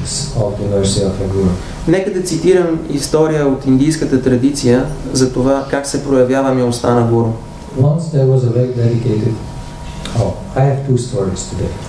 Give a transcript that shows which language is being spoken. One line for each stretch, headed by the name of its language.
English: beginnings of the mercy of a guru.
Bulgarian: Нека да цитирам история от индийската традиция за това как се проявява милостта на гуру.
English: Once there was a very dedicated... Oh, I have two stories today.